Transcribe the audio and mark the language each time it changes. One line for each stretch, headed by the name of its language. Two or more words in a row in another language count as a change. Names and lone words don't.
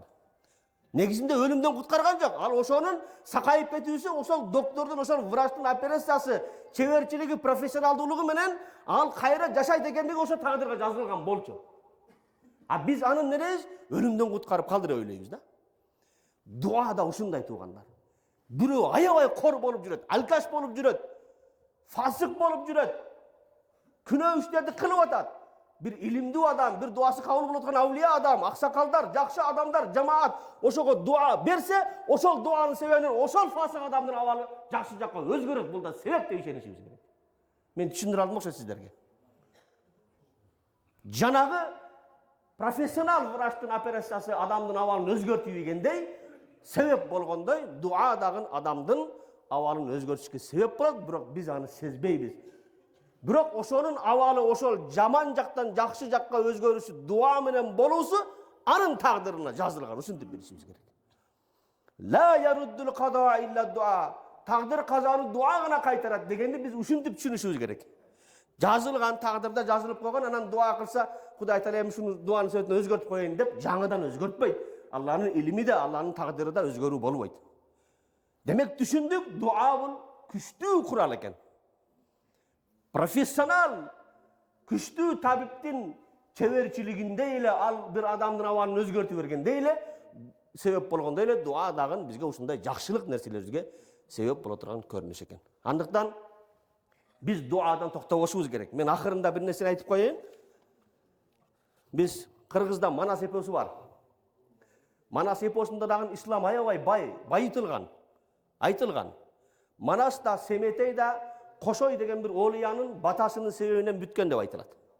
Kyrgyz: Негизинде өлүмдөн куткарган жок. Ал ошонун сакайып кетүүсү, ошол доктордун, ошол врачтын операциясы, чеберчилиги, профессионалдуулугу менен ал кайра жашайт экендиги ошо тагдырга жазылган болчу. А биз анын нерес өлүмдөн куткарып калды деп ойлойбуз да. Дуа да ушундай туугандар. Бирөө аябай кор болуп жүрөт, алкаш болуп жүрөт, фасык болуп жүрөт, күнөө иштерди кылып атат. bir ilimli adam, bir duası kabul bolotgan awliya adam, aksakaldar, jakşı adamlar, jamaat oşoga dua berse, oşol duanın sebebinен oşol fasık adamdын awaly jakşı jakka özgörөt. Bul da sebep деп ишенишimiz керек. Men түшүндүрө алдым окшойт сиздерге. Жанагы профессионал врачтын операциясы адамдын абалын өзгөртүп ийгендей, себеп болгондой, дуа дагы адамдын абалын өзгөртүшкө себеп болот, бирок биз аны сезбейбиз. Бирок ошонун абалы ошол жаман жактан жакшы жакка өзгөрүшү дуа менен болуусу анын тагдырына жазылган. Ушинтип билишибиз керек.
Arabic: لا يرد القضاء إلا الدعاء.
Kyrgyz: Taqdir qazаны дуа гана кайтарат дегенди биз ушинтип түшүнүшүбүз керек. Жазылган тагдырда жазылып койгон, анан дуа кылса, Кудай Таала эми шуну дуанын сөтүн өзгөртүп коеюн деп жаңыдан өзгөртпөйт. Алланын илими да, Алланын тагдыры да өзгөрүү болбойт. Демек түшүндүк, дуа бул күчтүү курал экен. Профессионал күчтүү табиптин чеберчилигинде эле ал бир адамдын абалын өзгөртүп бергенде эле себеп болгондой эле дуа дагы бизге ушундай жакшылык нерселерге себеп боло турган көрүнүш экен. Андыктан biz duadan toktabошубуз керек. Мен акырында бир нерсени айтып коеюн. Biz Кыргызда Манас эпосу бар. Манас эпосунда дагы ислам аябай байытылган, айтылган. Манаста Семетей да Кошой деген бир олиянын батасынын себебинен бүткөн деп айтылат.